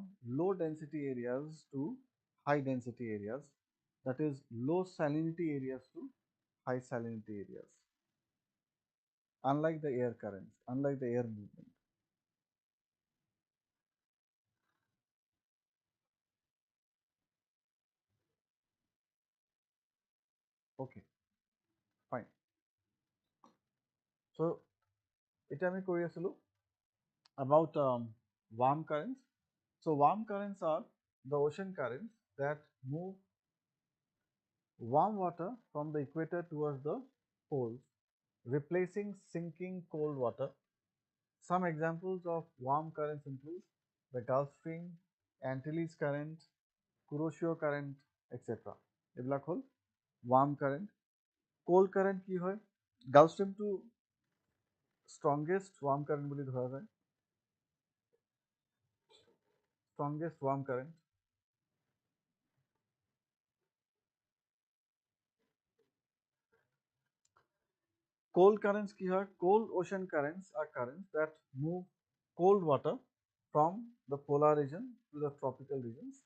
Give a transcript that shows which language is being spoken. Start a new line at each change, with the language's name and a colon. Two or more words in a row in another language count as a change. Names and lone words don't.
English: low density areas to high density areas, that is low salinity areas to high salinity areas, unlike the air currents, unlike the air movement. Okay, fine.
Assamese: So এটা আমি কৰি আছিলো
English: about warm currents. So warm currents are the ocean currents that move warm water from the equator towards the poles, replacing sinking cold water. Some examples of warm currents include the Gulf Stream, Antilles current, Kuroshio current, etc.
Assamese: এইবিলাক হ'ল
English: warm current. Cold current
Assamese: কি হয়? Gulf Stream to
English: strongest warm current
Assamese: বুলি ধৰা যায়.
English: Strongest warm current. Cold currents
Assamese: কি হয়?
English: Cold ocean currents are currents that move cold water from the polar region to the tropical regions.